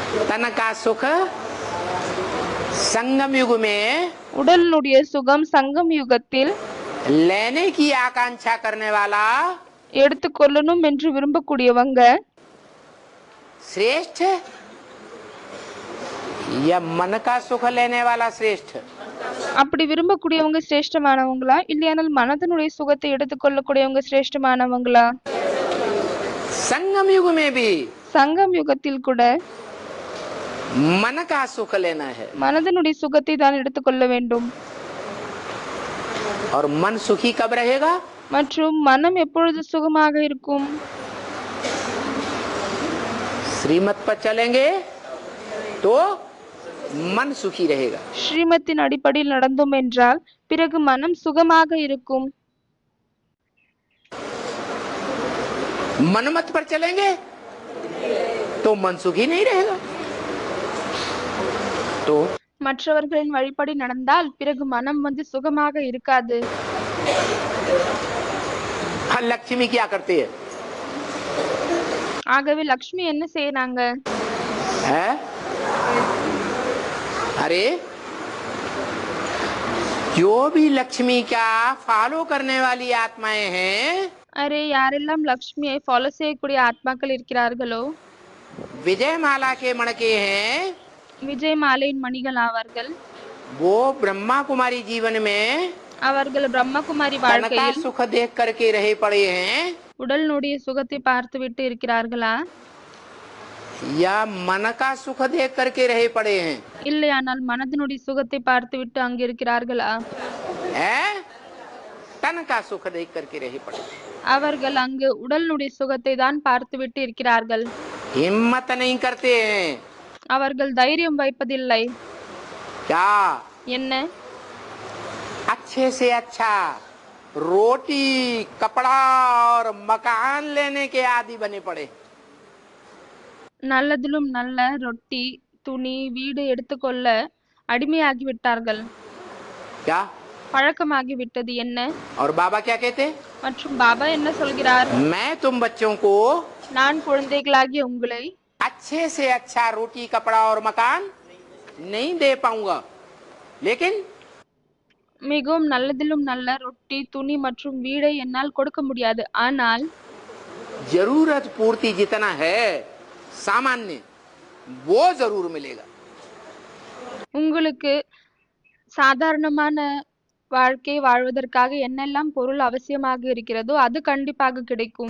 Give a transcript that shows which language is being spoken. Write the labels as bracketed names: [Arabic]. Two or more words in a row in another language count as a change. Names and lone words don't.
[Hindi] तन का सुख संगम युग में [Tamil] உடலினுடைய சுகம் சங்கம் யுகத்தில் [Hindi] लेने की आकांक्षा करने वाला [Tamil] எடுத்துக்கொள்ளணும் என்று விரும்பக்கூடியவங்க [Hindi] श्रेष्ठ या मन का सुख लेने वाला श्रेष्ठ? [Tamil] அப்படி விரும்பக்கூடியவங்க சிரேஷ்டமானவங்களா இல்லையானால் மனதனுடைய சுகத்தை எடுத்துக்கொள்ளக்கூடியவங்க சிரேஷ்டமானவங்களா? [Hindi] संगम युग में भी [Tamil] சங்கம் யுகத்தில் கூட [Hindi] मन का सुख लेना है [Tamil] மனதனுடைய சுகத்தை தான் எடுத்துக்கொள்ள வேண்டும். [Hindi] और मन सुखी कब रहेगा? [Tamil] மற்றும் மனம் எப்பொழுது சுகமாக இருக்கும்? [Hindi] श्रीमत पर चलेंगे तो मन सुखी रहेगा. [Tamil] ஸ்ரீமத்தின் அடிப்படையில் நடந்தோம் என்றால் பிறகு மனம் சுகமாக இருக்கும். [Hindi] मनमत पर चलेंगे तो मन सुखी नहीं रहेगा. तो [Tamil] மற்றவர்களின் வழிபடி நடந்தால் பிறகு மனம் சுகமாக இருக்காது. [Hindi] लक्ष्मी क्या करती है? [Tamil] ஆகவே லக்ஷ்மி என்ன செய்யறாங்க? [Hindi] है? अरे जो भी लक्ष्मी का फॉलो करने वाली आत्माएं हैं, [Tamil] அரே யாரெல்லாம் லக்ஷ்மியை ஃபாலோ செய்யக்கூடிய ஆத்மாக்கள் இருக்கிறார்களோ [Hindi] विजय माला के मणके हैं, [Tamil] விஜய் மாலையின் மணிகள் ஆவார்கள். [Hindi] वो ब्रह्मा कुमारी जीवन में [Tamil] அவர்கள் பிரம்மகுமாரி [Hindi] तन का [Tamil] வாழ்க்கையில் [Hindi] सुख देख करके रहे पड़े हैं [Tamil] உடலினுடைய சுகத்தை பார்த்துவிட்டு இருக்கிறார்களா [Hindi] या मन का सुख देख करके रहे पड़े हैं? [Tamil] இல்லையானால் மனதினுடைய சுகத்தை பார்த்துவிட்டு அங்கு இருக்கிறார்களா? [Hindi] हैं? तन का सुख देख करके रहे पड़े. [Tamil] அவர்கள் அங்கு உடலினுடைய சுகத்தை தான் பார்த்துவிட்டு இருக்கிறார்கள். [Hindi] हिम्मत नहीं करते हैं. [Tamil] அவர்கள் தைரியம் வைப்பதில்லை. [Hindi] क्या? [Tamil] என்ன? [Hindi] अच्छे से अच्छा रोटी कपड़ा और मकान लेने के आदि बने पड़े. [Tamil] நல்லதிலும் நல்ல ரொட்டி துணி வீடு எடுத்துக்கொள்ள அடிமையாகி விட்டார்கள். [Hindi] क्या? [Tamil] பழக்கமாகி விட்டது. என்ன? [Hindi] और बाबा क्या कहते? [Tamil] மற்றும் பாபா என்ன சொல்கிறார்? [Hindi] मैं तुम बच्चों को [Tamil] நான் குழந்தைகளாகிய உங்களை [Hindi] अच्छे से अच्छा रोटी कपड़ा और मकान नहीं दे पाऊंगा, लेकिन [Tamil] மிகவும் நல்லதிலும் நல்ல ரொட்டி துணி மற்றும் வீடை என்னால் கொடுக்க முடியாது. ஆனால் [Hindi] जरूरत पूर्ति जितना है सामान्य वो जरूर मिलेगा. [Tamil] உங்களுக்கு சாதாரணமான வாழ்க்கை வாழ்வதற்காக என்னெல்லாம் பொருள் அவசியமாக இருக்கிறதோ அது கண்டிப்பாக கிடைக்கும்.